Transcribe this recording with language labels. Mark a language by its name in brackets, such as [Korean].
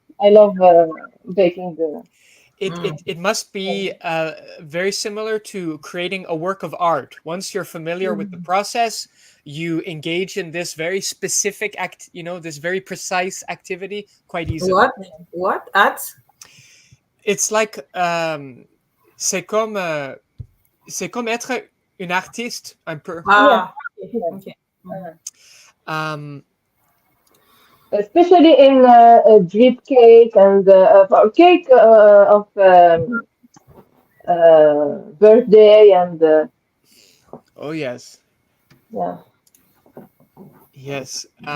[English] I love baking the. It must be very similar to creating a work of art. Once you're familiar with the process, you engage in this very specific this very precise activity quite easily. What art? It's like [French] c'est comme être une artiste un peu. [English] Okay. Especially in drip cake and cake of birthday and. Oh yes. Yeah. Yes.